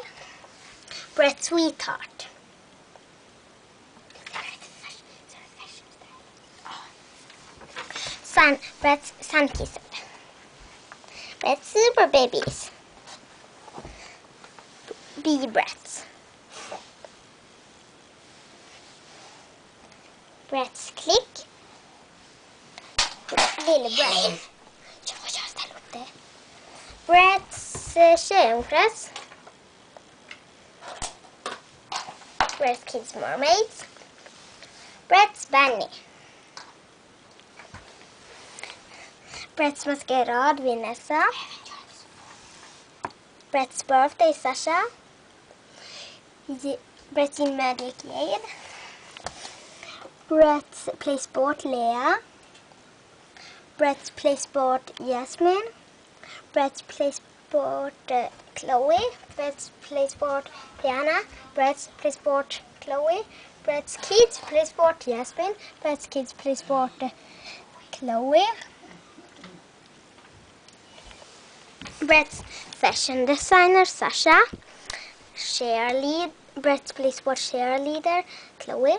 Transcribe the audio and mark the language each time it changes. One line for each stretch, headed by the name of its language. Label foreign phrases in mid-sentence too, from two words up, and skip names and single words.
Swedish: Bratz Sweetheart. Bratz Sunkissed. Bratz Super Babies. Bratz. Bratz Click. Lille Bratz. Jag ställer upp det. Bratz Tjejungpress. Bratz Kids Mermaids. Bratz Bunny. Bratz Maskerad Vanessa. Bratz Birthday Sasha. Bratz In Magic Jade. Bratz Play Sport Lea. Bratz Play Sport Jasmine. Bratz Play Sport Chloe. Bratz Play Sport Diana. Bratz Play Sport Chloe. Bratz Kids Play Sport Jasmine. Bratz Kids Play Sport Chloe. Bratz Fashion Designer Sasha. Bratz Play Sport Cheerleader Chloe.